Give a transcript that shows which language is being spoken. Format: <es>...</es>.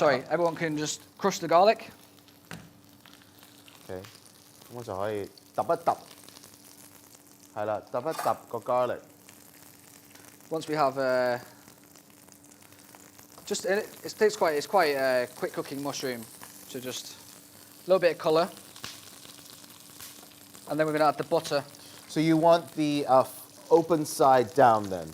<en>Everyone can just crush the garlic.</en> <yue>OK， 咁我就可以揼一揼，係啦，揼一揼個 garlic。</yue> <en>Once we have it's quite a quick cooking mushroom. So just a little bit of colour, and then we're going to add the butter. So you want the open side down then?</en>